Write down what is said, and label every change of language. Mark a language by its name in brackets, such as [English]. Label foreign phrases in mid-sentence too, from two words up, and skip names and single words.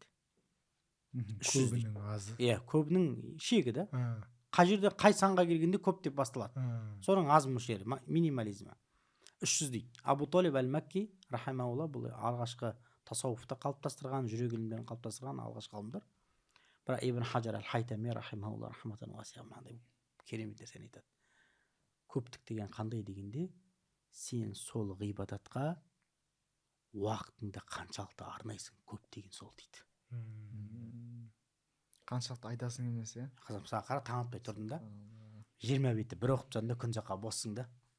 [Kazakh] Көбінің азы. Көбінің шегі да. Қай жерде қай санға келгенде көп деп басталады. Соның аз мөлшері, минимализмі. 300 дейді. Абу Талиб әл-Макки рахимахулла, бұл алғашқы тасауфты қалыптастырған, жүрек ілімдерін қалыптастырған алғашқы ғалымдар. Бірақ Ибн Хаджар әл-Хайтами [Arabic] رحمه الله رحمة واسعة [Kazakh] мынандай керемет нәрсені айтады. Көптік деген қандай дегенде, сен сол ғибадатқа уақытыңды қаншалықты арнайсың, көп деген сол дейді. Қаншалықты айтасың емес, Қызым, саған қара, таң атпай тұрдың да, 20 бетті бір оқып тұрсың да, күн жаққа боссың да.